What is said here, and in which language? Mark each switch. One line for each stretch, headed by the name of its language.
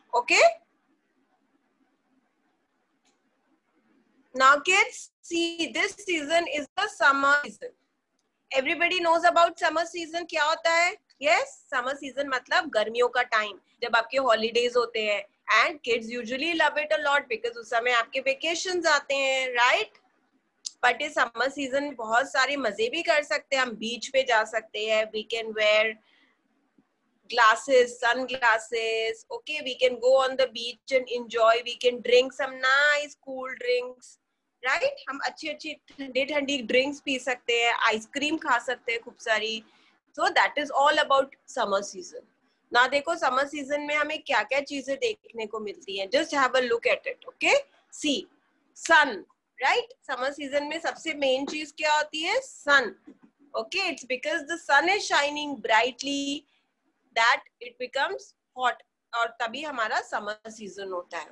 English: Okay, now kids see, this season is the summer season. Everybody knows about summer season.
Hindi: क्या होता है? Yes, summer season मतलब गर्मियों का टाइम, जब आपके हॉलीडेज होते हैं
English: and kids usually love it a lot because
Hindi: उस समय आपके vacations आते हैं,
English: right?
Hindi: But इस summer season में बहुत सारे मजे भी कर सकते हैं. हम beach पे जा सकते हैं.
English: We can wear glasses, sunglasses. Okay, we can go on the beach and enjoy. We can drink some nice cool drinks. Right?
Hindi: हम अच्छी ठंडी drinks पी सकते हैं. Ice cream खा सकते हैं खूब सारी.
English: So that is all about summer season.
Hindi: ना देखो summer season में हमें क्या क्या चीजें देखने को मिलती हैं.
English: Just have a look at it. Okay? See, sun. Right?
Hindi: Summer season में सबसे main चीज क्या होती है?
English: Sun. Okay? It's because the sun is shining brightly that it becomes hot.
Hindi: और तभी हमारा summer season होता है.